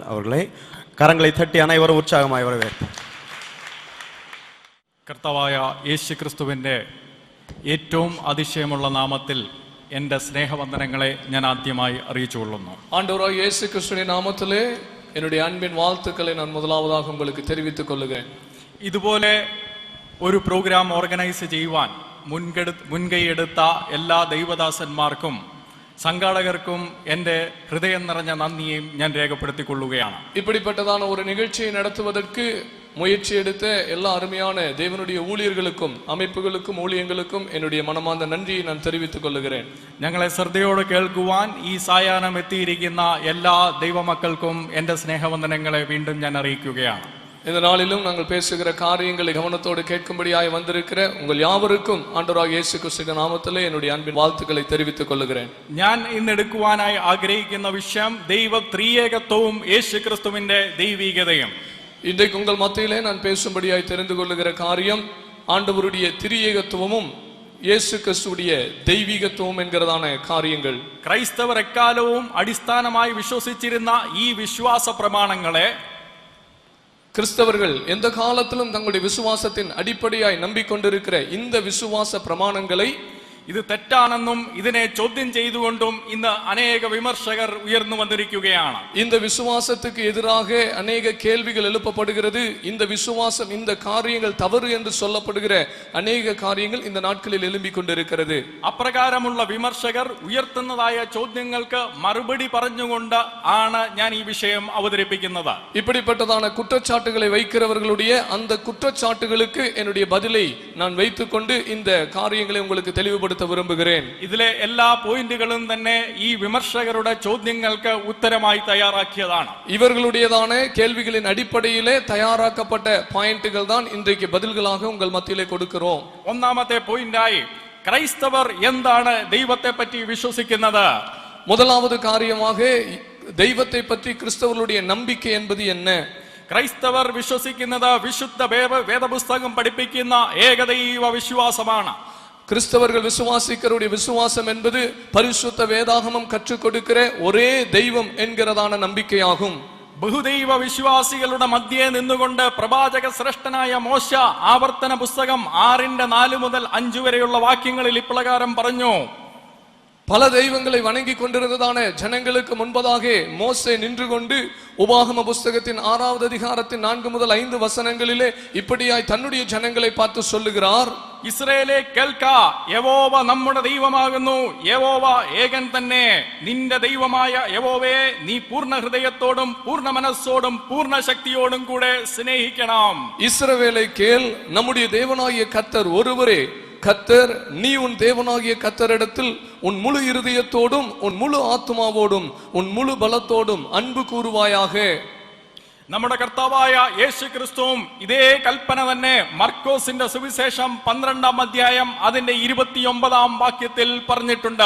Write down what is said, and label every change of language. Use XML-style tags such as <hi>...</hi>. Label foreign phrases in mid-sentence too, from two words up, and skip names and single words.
<ta>அவர்களை கரங்களை தட்டி அனைவரும் உற்சாகமாய் வரவேற்போம்.</ta> <ml>കർത്താവായ യേശു ക്രിസ്തുവിൻ്റെ ഏറ്റവും അതിശയമുള്ള നാമത്തിൽ എൻ്റെ സ്നേഹവന്ദനങ്ങളെ ഞാൻ ആദ്യമായി അറിയിച്ചുകൊള്ളുന്നു.</ml> <ta>ஆண்டவராகிய இயேசு கிறிஸ்துவின் நாமத்திலே என்னுடைய அன்பின் வாழ்த்துக்களை நான் முதலாவதாக உங்களுக்கு தெரிவித்துக் கொள்கிறேன்.</ta> <ml>ഇതുപോലെ ഒരു</ml> <en>program organise</en> <ml>ചെയ്യുവാൻ മുൻകൈയെടുത്ത എല്ലാ ദൈവദാസന്മാർക്കും സംഘാടകർക്കും എൻ്റെ ഹൃദയം നിറഞ്ഞ നന്ദിയും ഞാൻ രേഖപ്പെടുത്തിക്കൊള്ളുകയാണ്.</ml> <ta>இப்படிப்பட்டதான ஒரு நிகழ்ச்சியை நடத்துவதற்கு முயற்சி எடுத்த எல்லா அருமையான தேவனுடைய ஊழியர்களுக்கும் அமைப்புகளுக்கும் ஊழியங்களுக்கும் என்னுடைய மனமார்ந்த நன்றியை நான் தெரிவித்துக் கொள்கிறேன்.</ta> <ml>ഞങ്ങളെ ശ്രദ്ധയോടെ കേൾക്കുവാൻ ഈ സായാഹ്നം എത്തിയിരിക്കുന്ന എല്ലാ ദൈവമക്കൾക്കും എൻ്റെ സ്നേഹവന്ദനങ്ങളെ വീണ്ടും ഞാൻ അറിയിക്കുകയാണ്.</ml> <ta>இந்த நாளிலும் நாங்கள் பேசுகிற காரியங்களை கவனத்தோடு கேட்கும்படியாய் வந்திருக்கிற உங்கள் யாவருக்கும் ஆண்டவராகிய இயேசு கிறிஸ்துவின் நாமத்திலே என்னுடைய அன்பின் வாழ்த்துக்களை தெரிவித்துக் கொள்கிறேன்.</ta> <ml>ഞാൻ ഇന്ന് എടുക്കുവാനായി ആഗ്രഹിക്കുന്ന വിഷയം ദൈവ ത്രിയേകത്വവും യേശു ക്രിസ്തുവിന്റെ ദൈവികതയും.</ml> <ta>இன்றைக்கு உங்கள் மத்தியிலே நான் பேசும்படியாய் தெரிந்து கொள்ளுகிற காரியம் ஆண்டவருடைய திரியேகத்துவமும் இயேசு கிறிஸ்துவுடைய தெய்வீகத்துவம் என்கிறதான காரியங்கள்.</ta> <ml>ക്രൈസ്തവർ എക്കാലവും അടിസ്ഥാനമായി വിശ്വസിച്ചിരുന്ന ഈ വിശ്വാസ പ്രമാണങ്ങളെ</ml> <ta>கிறிஸ்தவர்கள் எந்த காலத்திலும் தங்களுடைய விசுவாசத்தின் அடிப்படையாய் நம்பிக்கொண்டிருக்கிற இந்த விசுவாச பிரமாணங்களை</ta> <ml>ഇത് തെറ്റാണെന്നും ഇതിനെ ചോദ്യം ചെയ്തുകൊണ്ടും ഇന്ന് അനേക വിമർശകർ ഉയർന്നു വന്നിരിക്കുകയാണ്.</ml> <ta>இந்த விசுவாசத்துக்கு எதிராக அநேக கேள்விகள் எழுப்பப்படுகிறது. இந்த விசுவாசம் இந்த காரியங்கள் தவறு என்று சொல்லப்படுகிற அநேக காரியங்கள் இந்த நாட்களில் எழும்பிக் கொண்டிருக்கிறது.</ta> <ml>അപ്രകാരമുള്ള വിമർശകർ ഉയർത്തുന്നതായ ചോദ്യങ്ങൾക്ക് മറുപടി പറഞ്ഞുകൊണ്ട് ആണ് ഞാൻ ഈ വിഷയം അവതരിപ്പിക്കുന്നത്.</ml> <ta>இப்படிப்பட்டதான குற்றச்சாட்டுகளை வைக்கிறவர்களுடைய அந்த குற்றச்சாட்டுகளுக்கு என்னுடைய பதிலை நான் வைத்துக்கொண்டு இந்த காரியங்களை உங்களுக்கு தெளிவுபடுத்த விரும்புகிறேன்.</ta> <ml>ഇതിലെ എല്ലാ പോയിന്റുകളും തന്നെ ഈ വിമർശകരുടെ ചോദ്യങ്ങൾക്ക് ഉത്തരമായി തയ്യാറാക്കിയതാണ്.</ml> <ta>இவர்களுடையதான கேள்விகளின் அடிப்படையிலே தயாராக்கப்பட்ட பாயிண்ட்கள் தான் இன்றைக்கு பதில்களாக உங்கள் மத்தியிலே கொடுக்கிறோம்.</ta> <ml>ഒന്നാമത്തെ പോയിന്റായി ക്രൈസ്തവർ എന്താണ് ദൈവത്തെ പറ്റി വിശ്വസിക്കുന്നത്?</ml> <ta>முதலாவது காரியமாக தெய்வத்தை பற்றி கிறிஸ்தவர்களுடைய நம்பிக்கை என்பது என்ன?</ta> <ml>ക്രൈസ്തവർ വിശ്വസിക്കുന്നത് വിശുദ്ധ വേദപുസ്തകം പഠിപ്പിക്കുന്ന ഏകദൈവ വിശ്വാസമാണ്.</ml> <ta>கிறிஸ்தவர்கள் விசுவாசிக்கிறவருடைய விசுவாசம் என்பது பரிசுத்த வேதாகமம் கற்றுக் கொடுக்கிற ஒரே தெய்வம் என்கிறதான நம்பிக்கையாகும்.</ta> <ml>ബഹുദൈവ വിശ്വാസികളുടെ മധ്യേ നിന്നുകൊണ്ട് പ്രവാചക ശ്രേഷ്ഠനായ മോശ ആവർത്തന പുസ്തകം 6:4 മുതൽ 5 വരെയുള്ള വാക്യങ്ങളിൽ ഇപ്രകാരം പറഞ്ഞു.</ml> <ta>பல தெய்வங்களை வணங்கி கொண்டிருந்ததான ஜனங்களுக்கு முன்பதாக மோசே நின்று கொண்டு உபாகம புஸ்தகத்தின் 6வது அதிகாரத்தின் 4 முதல் 5 வசனங்களிலே இப்படியாய் தன்னுடைய ஜனங்களை பார்த்து சொல்லுகிறார்.</ta> <ml>ഇസ്രായേലേ കേൾക്ക, യഹോവ നമ്മുടെ ദൈവമാകുന്നു, യഹോവ ഏകൻ തന്നെ. നിന്റെ ദൈവമായ യഹോവയെ നീ പൂർണ്ണ ഹൃദയത്തോടും പൂർണ്ണ മനസ്സോടും പൂർണ്ണ ശക്തിയോടും കൂടെ സ്നേഹിക്കണം.</ml> <ta>இஸ்ரவேலை கேள், நம்முடைய தேவனாகிய கர்த்தர் ஒருவரே கர்த்தர். நீ உன் தேவனாகிய கர்த்தரிடத்தில் உன் முழு இருதயத்தோடும் உன் முழு ஆத்மாவோடும் உன் முழு பலத்தோடும் அன்பு கூறுவாயாக.</ta> <ml>നമ്മുടെ കർത്താവായ യേശു ക്രിസ്തുവും ഇതേ കൽപ്പന തന്നെ മർക്കോസിന്റെ സുവിശേഷം 12-ാം അധ്യായം അതിന്റെ 29-ാം വാക്യത്തിൽ പറഞ്ഞിട്ടുണ്ട്.</ml>